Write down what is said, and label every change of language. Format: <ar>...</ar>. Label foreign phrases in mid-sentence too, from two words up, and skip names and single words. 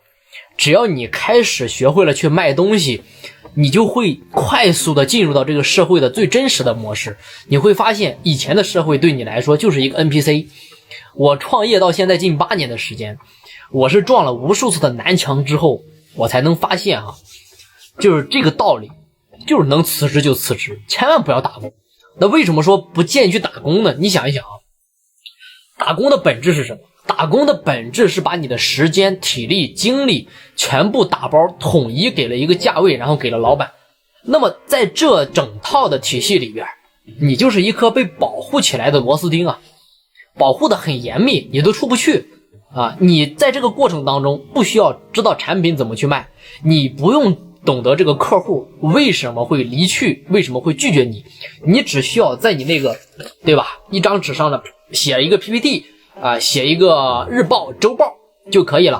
<zh>只要你開始學會了去賣東西，你就會快速的進入到這個社會的最真實的模式。你會發現以前的社会对你來說就是一個 NPC。我創業到現在近8年的時間，我是撞了無數次的南牆之後，我才能發現就是這個道理，就是能辭職就辭職，千萬不要打工。那為什麼說不建議去打工呢？你想一想打工的本質是什麼？打工的本質是把你的时间、体力、精力全部打包统一給了一個價位，然後給了老闆。那麼在這整套的體系裡邊，你就是一顆被保護起來的螺絲釘保護的很嚴密，你都出不去你在這個過程當中不需要知道產品怎麼去賣，你不用懂得這個客戶為什麼會離去，為什麼會拒絕你，你只需要在你那個对吧一張紙上呢寫一個 PPT寫一個日報周報就可以了。</zh>